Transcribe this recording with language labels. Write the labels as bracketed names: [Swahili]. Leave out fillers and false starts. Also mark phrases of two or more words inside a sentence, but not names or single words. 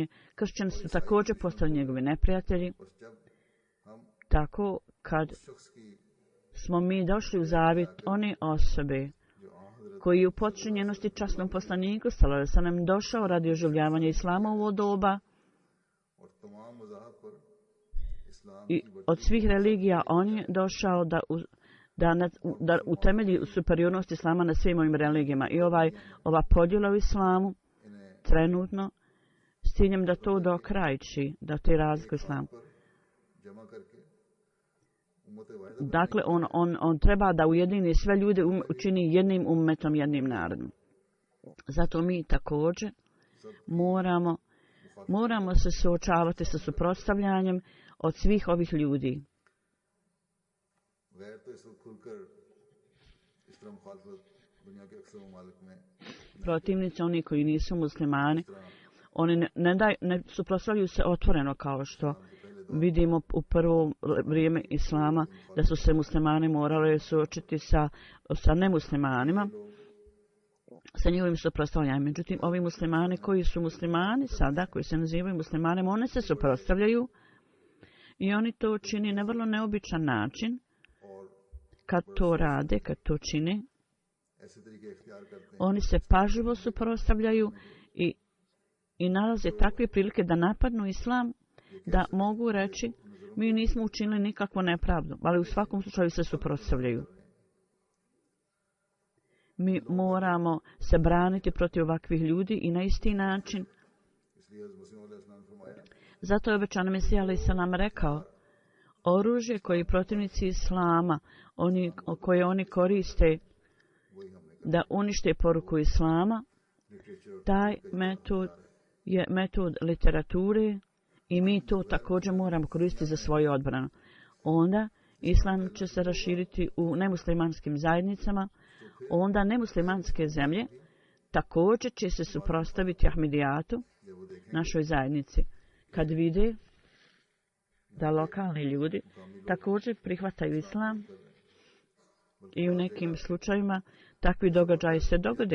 [Bosnian] Kršćani su također postali njegovi neprijatelji. Tako kad smo mi došli u zavjet one osobe koji je u podčinjenosti časnom poslaniku [Arabic] صلى الله عليه وسلم [Bosnian] došao radi oživljavanja islama u ovo doba, [Urdu] تمام مذاہب پر اسلام [Bosnian] I [Urdu] کی [Bosnian] od svih religija on je došao da utemelji superiornost islama na svim ovim religijama. I ova podjela u islamu trenutno s ciljem da to dokrajči, da te razlike u islamu. [Urdu] جمع کرکے امت واحدہ [Bosnian] Dakle, on treba da ujedini sve ljude, učini jednim ummetom, jednim narodom. Zato mi također moramo se suočavati sa suprotstavljanjem od svih ovih ljudi. [Urdu] غیر تو اسکو کھلکر اس طرح مخالفت دنیا کے اکثر ممالک میں [Bosnian] Protivnici, oni koji nisu muslimani, oni ne suprotstavljaju se otvoreno kao što vidimo u prvo vrijeme islama, da su se muslimani morali suočiti sa nemuslimanima, sa njihovim suprotstavljanjem. Međutim, ovi muslimani koji su muslimani sada, koji se nazivaju muslimanima, oni se suprotstavljaju i oni to čini na vrlo neobičan način. Kad to rade, kad to čine, [Urdu] ایسے طریقے اختیار کرتے ہیں [Bosnian] oni se pažljivo suprotstavljaju i nalaze takve prilike da napadnu islam, da mogu reći mi nismo učinili nikakvu nepravdu, ali u svakom slučaju se suprotstavljaju. Mi moramo se braniti protiv ovakvih ljudi i na isti način. [Urdu] اسلیے حضرت مسیح علیہ السلام نے فرمایا [Bosnian] Zato je obećani Mesija alejselam rekao, oružje koje protivnici islama, koje oni koriste [Urdu] وہی ہمنے [Bosnian] da unište poruku islama, [Urdu] لٹریچر [Bosnian] taj metod je metod literature i mi to također moramo koristiti za svoju odbranu. Onda islam će se raširiti u nemuslimanskim zajednicama, onda nemuslimanske zemlje također će se suprotstaviti Ahmedijatu, našoj zajednici, kad vide da lokalni ljudi također prihvataju islam i u nekim slučajevima takvi događaji se dogode.